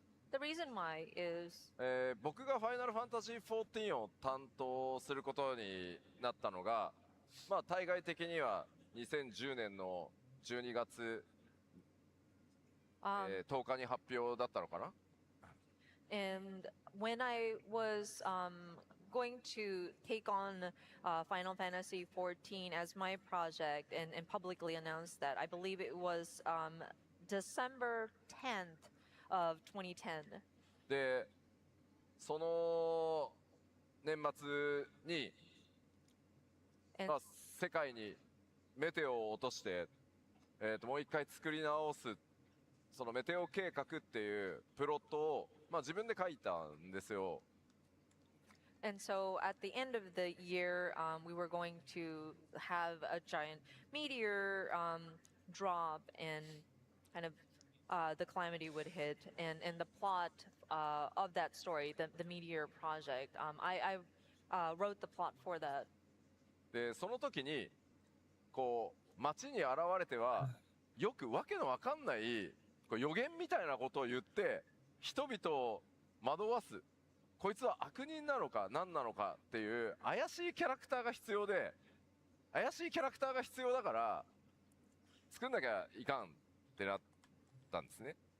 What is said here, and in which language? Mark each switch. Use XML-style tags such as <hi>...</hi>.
<en>The reason why is</en> <ja>僕がファイナルファンタジー14を担当することになったのが、まあ、対外的には2010年の12月、10日に発表だったのかな。</ja> <en>and when I was going to take on Final Fantasy XIV as my project and publicly announce that, I believe it was December 10th of 2010.</en> <ja>で、その年末に、</ja> <en>And</en> <ja>まあ、世界にメテオを落として、もう一回作り直す、そのメテオ計画っていうプロットを、まあ、自分で書いたんですよ。</ja> <en>And so at the end of the year, we were going to have a giant meteor drop, and kind of the calamity would hit. And the plot of that story, the meteor project, I wrote the plot for that.</en> <ja>で、その時に、こう、街に現れては、よくわけのわかんない、こう予言みたいなことを言って、人々を惑わす。こいつは悪人なのか何なのかっていう怪しいキャラクターが必要で、怪しいキャラクターが必要だから作んなきゃいかんってなったんですね。</ja>